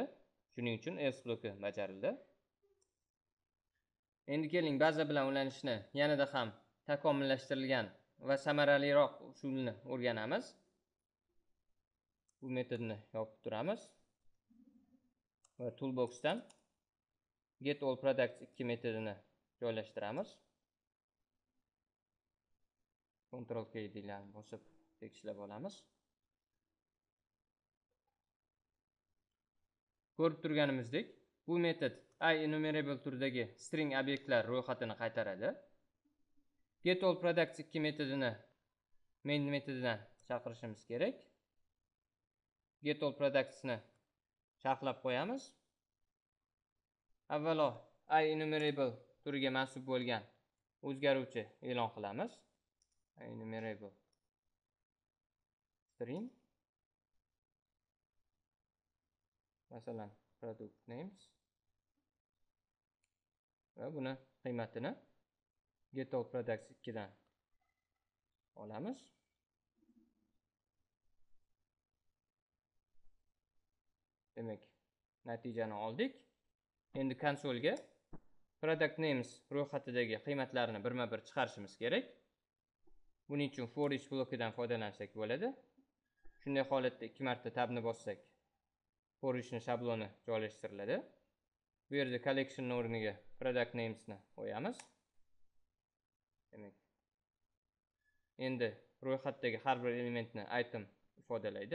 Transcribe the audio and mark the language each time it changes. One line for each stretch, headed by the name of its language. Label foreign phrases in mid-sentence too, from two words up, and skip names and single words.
Uzbek: Shuning uchun else bloki bajarildi. Endi keling baza bilan ulanishni yanada ham takomillashtirilgan va samaraliroq usulni o'rganamiz. Bu metodni yopib turamiz va toolboxdan get all products 2 metodini joylashtiramiz. Ctrl K deylarni bosib tekislab olamiz. Ko'rib turganimizdek, bu metod IEnumerable turidagi string obyektlar ro'yxatini qaytaradi. Get all products 2 metodini main metodidan chaqirishimiz kerak. Get all products'ni sharhlab qo'yamiz. Avvalo IEnumerable turiga mansub bo'lgan o'zgaruvchi e'lon qilamiz. IEnumerable string masalan product names va buni qiymatini get all products 2 dan olamiz. Demak, natijani oldik. Endi konsolga product names ro'yxatidagi qiymatlarni birma-bir chiqarishimiz kerak. Buning uchun for each blokidan foydalansak bo'ladi. Shunday holatda 2 marta tabni bossak, for each'ni shabloni joylashtiriladi. Bu yerda collection o'rniga product names'ni qo'yamiz. Demak, endi ro'yxatdagi har bir elementni item ifodalaydi.